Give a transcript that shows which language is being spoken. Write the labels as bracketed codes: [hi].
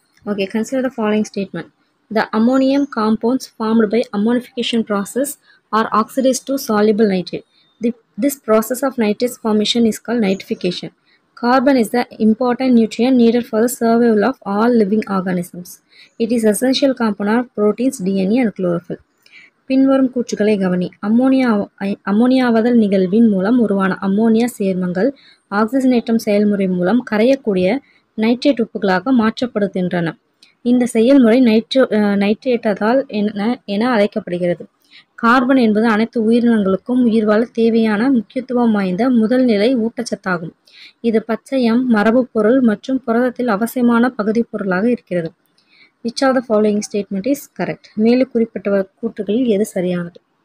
[en] Okay, consider the following statement. The ammonium compounds formed by ammonification process are oxidized to soluble nitrate. This process of nitrate formation is called nitrification. Carbon is the important nutrient needed for the survival of all living organisms. It is essential component of proteins, DNA and chlorophyll. [ta] பின்வரும் கூற்றுகளை கவனி. அம்மோனியாவதல் நிகழ்வின் மூலம் உருவான ammonia சேர்மங்கள் ஆக்சிஜனேற்றம் செயல்முறை மூலம் கரையக்கூடிய நைட்ரேட் உப்புகளாக மாற்றப்படுகின்றன. இந்த செயல்முறை நைட்ரேட்டதால் என அழைக்கப்படுகிறது. கார்பன் என்பது அனைத்து உயிரினங்களுக்கும் உயிர் வாழ தேவையான முக்கியத்துவம் வாய்ந்த முதல்நிலை ஊட்டச்சத்தாகும். இது பச்சையம், மரபு பொருள் மற்றும் புரதத்தில் அவசியமான பகுதி பொருளாக இருக்கிறது. [en] Which of the following statement is correct? [ta] மேலே குறிப்பிட்ட கூற்றுகளில் எது சரியானது?